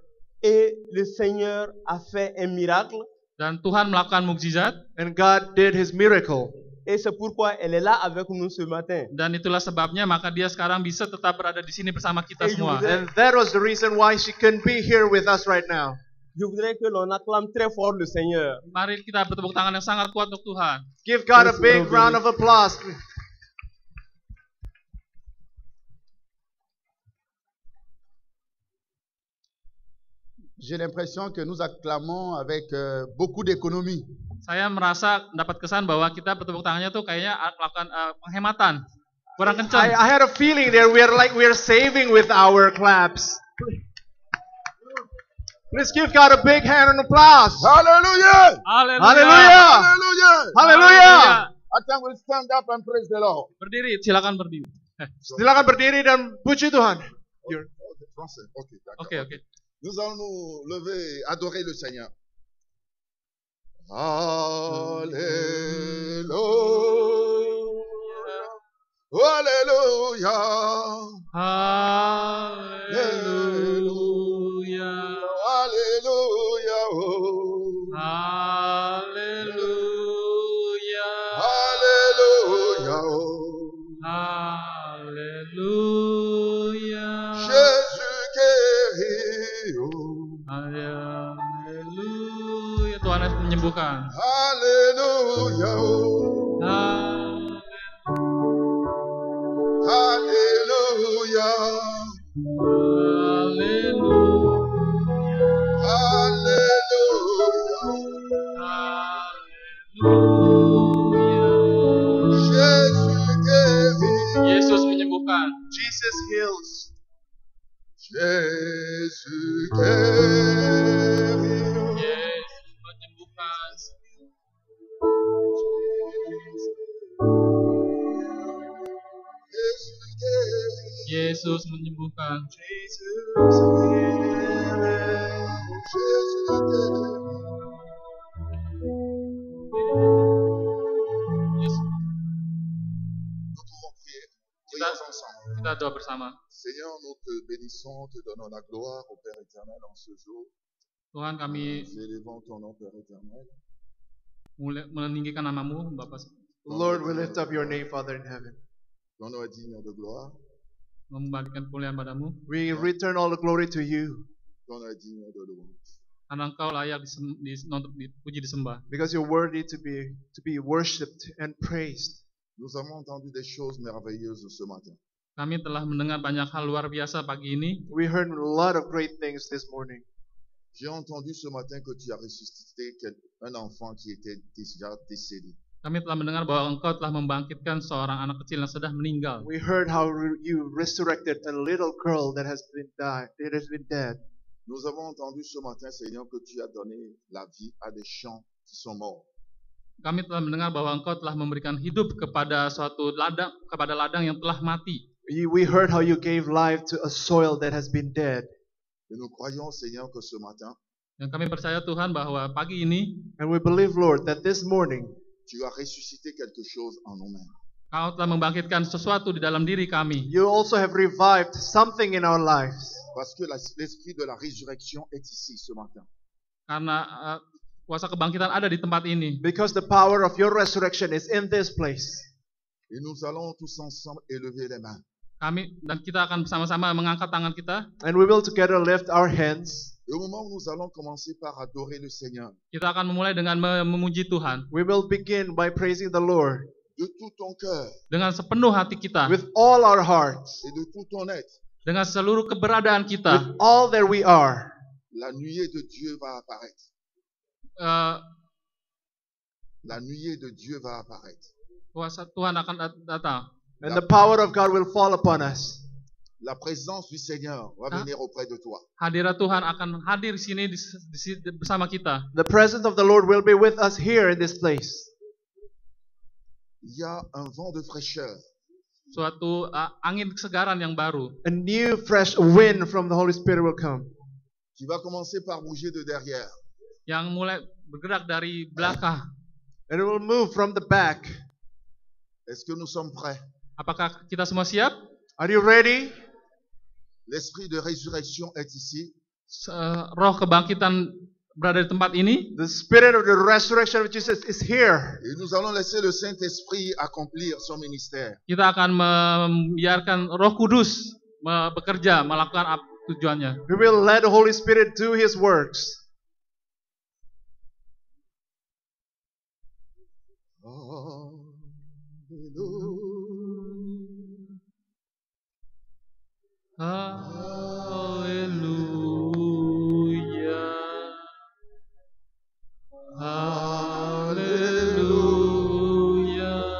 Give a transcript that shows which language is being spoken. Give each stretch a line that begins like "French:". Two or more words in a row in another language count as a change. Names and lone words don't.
French: Et le Seigneur a fait un miracle.
Indonesian: Dan Tuhan melakukan mukjizat.
English: And God did His miracle.
French: Et c'est pourquoi elle est là avec nous ce matin.
Indonesian: Dan itulah sebabnya maka dia sekarang bisa tetap berada di sini bersama kita semua.
English: And that was the reason why she couldn't be here with us right now.
French: Je voudrais que l'on acclame très fort le Seigneur.
Indonesian: Mari kita bertepuk tangan yang sangat kuat untuk Tuhan.
English: Give God a big round of applause.
French: J'ai l'impression que nous acclamons avec beaucoup d'économie.
Indonesian: Saya merasa dapat kesan bahwa kita bertepuk tangannya tuh kayaknya melakukan penghematan. Kurang kencang.
English: I had a feeling that we are saving with our claps. Let's give God a big hand and applause. Hallelujah! Hallelujah! Hallelujah! Hallelujah! I think we'll stand up and praise the Lord.
Indonesian: Berdiri, silakan berdiri. Silakan berdiri dan puji Tuhan. Oke.
French: Nous allons nous lever, adorer le Seigneur. Alléluia.
Indonesian: Haleluya.
English: Hallelujah.
Indonesian: Haleluya.
English: Hallelujah.
Indonesian: Haleluya.
French: Jésus guérit.
Indonesian: Haleluya. Tuhan Yesus menyembuhkan.
English: Hallelujah. Hallelujah.
Indonesian: Yesus menyembuhkan.
English: Jesus heals.
French: Jésus guérit.
Indonesian: Yesus menyembuhkan. Yesus menyembuhkan. Kita doa bersama.
French: Seigneur, nous te bénissons, te donnons la gloire au Père éternel en ce jour.
Indonesian: Tuhan, kami
French: Nous élevons ton nom, Père éternel.
Indonesian: meninggikan namamu, Bapa.
English: Lord, we lift up your name, Father in heaven.
French: Ton nom est digne de gloire.
Indonesian: membagikan kemuliaan padamu,
English: We return all the glory to you
French: Ton nom est digne de louange.
Indonesian: karena Engkau layak untuk dipuji disembah.
English: because you're worthy to be worshipped and praised.
French: Nous avons entendu des choses merveilleuses ce matin.
Indonesian: Kami telah mendengar banyak hal luar biasa pagi ini.
English: We heard a lot of great things this morning.
French: J'ai entendu ce matin que tu as ressuscité un enfant qui était déjà décédé.
Indonesian: Kami telah mendengar bahwa Engkau telah membangkitkan seorang anak kecil yang sudah meninggal.
English: We heard how you resurrected a little girl that has been dead.
French: Nous avons entendu ce matin, Seigneur, que tu as donné la vie à des champs qui sont morts.
Indonesian: Kami telah mendengar bahwa Engkau telah memberikan hidup kepada suatu ladang yang telah mati.
English: We heard how you gave life to a soil that has been dead.
French: Et nous croyons, Seigneur, que ce matin,
Indonesian: Dan kami percaya Tuhan bahwa pagi ini
English: And we believe, Lord, that this morning
French: tu as ressuscité quelque chose en nous-mêmes.
Indonesian: Kau telah membangkitkan sesuatu di dalam diri kami.
English: you also have revived something in our lives.
French: Parce que l'esprit de la résurrection est ici ce matin.
Indonesian: Karena kuasa kebangkitan ada di tempat ini.
English: Because the power of your resurrection is in this place.
French: Et nous allons tous ensemble élever les mains.
Indonesian: Kita akan bersama-sama mengangkat tangan kita.
English: And we will together lift our hands.
French: Et au moment où nous allons commencer par adorer le Seigneur,
Indonesian: Kita akan memulai dengan memuji Tuhan.
English: We will begin by praising the Lord
French: de tout ton cœur
Indonesian: Dengan sepenuh hati kita.
English: with all our hearts,
French: et de tout ton être,
Indonesian: Dengan seluruh keberadaan kita.
English: with all that we are.
French: la nuée de Dieu va apparaître. La nuée de Dieu va apparaître.
Indonesian: Kuasa Tuhan akan datang.
English: And the power of God will fall upon us.
French: La présence du Seigneur va venir auprès de toi.
Indonesian: Hadirat Tuhan akan hadir di sini bersama kita.
English: The presence of the Lord will be with us here in this place.
French: Il y a un vent de fraîcheur
Indonesian: Suatu angin kesegaran yang baru.
English: A new fresh wind from the Holy Spirit will come.
French: qui va commencer par bouger de derrière.
Indonesian: Yang mulai bergerak dari belakang.
English: And it will move from the back.
French: Est-ce que nous sommes prêts?
Indonesian: Apakah kita semua siap?
English: Are you ready?
French: L'esprit de résurrection est ici.
Indonesian: Roh kebangkitan berada di tempat ini.
English: The spirit of the resurrection of Jesus is here.
French: Et nous allons laisser le Saint-Esprit accomplir son ministère.
Indonesian: Kita akan membiarkan Roh Kudus bekerja, melakukan tujuannya.
English: We will let the Holy Spirit do His works.
Indonesian: Haleluya. Haleluya.